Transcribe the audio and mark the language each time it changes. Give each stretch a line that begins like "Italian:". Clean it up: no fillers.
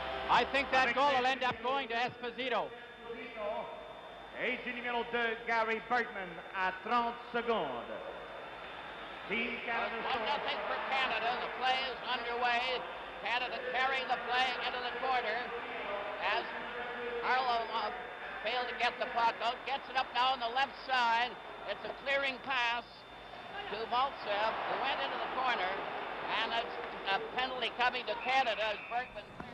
English: I think that goal will end up going to Esposito.
French: Et du numéro 2, Gary Berkman, à 30 secondes.
English: Team Canada. 1-0 for Canada. The play is underway. Canada carrying the play into the corner as Harlow failed to get the puck out. Gets it up now on the left side. It's a clearing pass to Maltsev, who went into the corner, and it's a penalty coming to Canada as Berkman.